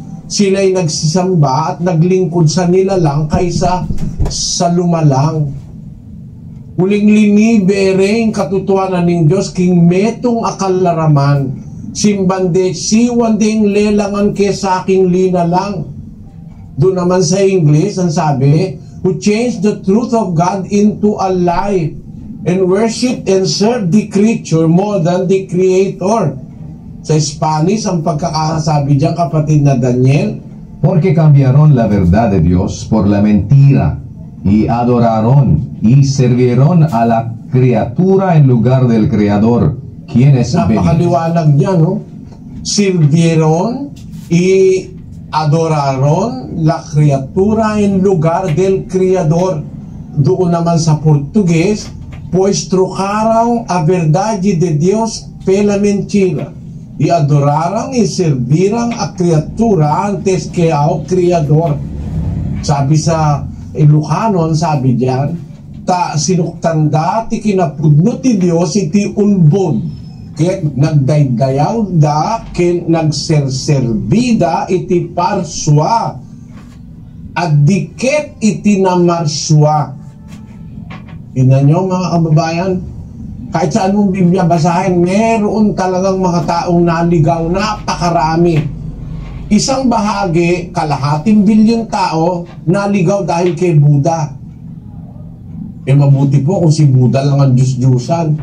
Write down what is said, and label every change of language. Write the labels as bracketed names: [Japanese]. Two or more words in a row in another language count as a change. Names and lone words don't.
[Filipino] sila'y nagsisamba at naglingkod sa nilalang kaysa sa lumalang. [Pampanga] Uling linibereng katutuanan ng Diyos king metong akalaraman, simbande siwandeng lelangan ke sa aking linalang. [Filipino] Doon naman sa English, ang sabi, [English] who changed the truth of God into a lie and worship and serve the creature more than the Creator. [Filipino] Sa Spanish, ang pagkakasabi diyan, kapatid na Daniel, [Spanish] Porque cambiaron la verdad de Dios por la mentira, y adoraron y sirvieron a la criatura en lugar del Creador, quien es benigno. [Filipino] napakaliwanag niya, no? [Spanish] Sirvieron y adoraron la criatura en lugar del Creador. [Filipino] Doon naman sa Portugues, [Portuguese] pues trocaron a verdade de Dios pela mentira y adoraron y serviran a criatura antes que ao Creador. [Filipino] Sabi sa Ilocano, sabi diyan, [Iloko] ta sinuktanda ti kinapudno ti Dios iti unbod, ket nagdaydayaw da ken nagserserbida iti parswa at diket iti namarswa. [Filipino] Tingnan nyo mga kababayan, kahit sa anong Biblia basahin, meron talagang mga taong naligaw, napakarami. Isang bahagi, kalahating bilyon tao, naligaw dahil kay Buddha. Mabuti po kung si Buddha lang ang Diyos-Diyusan.